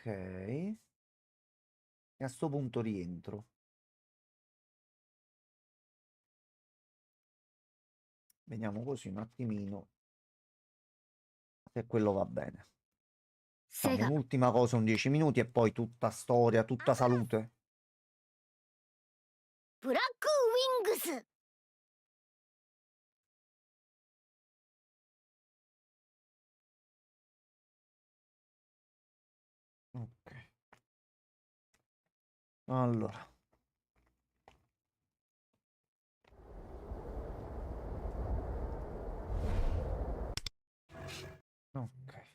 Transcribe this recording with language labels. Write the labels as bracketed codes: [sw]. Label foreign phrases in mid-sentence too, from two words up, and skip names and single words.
[it] E a sto punto rientro. Vediamo così un attimino se quello va bene. Facciamo セガ un'ultima cosa, un 10 minuti e poi tutta storia, tutta salute. ブラックウィングス Ok. Allora. Ok.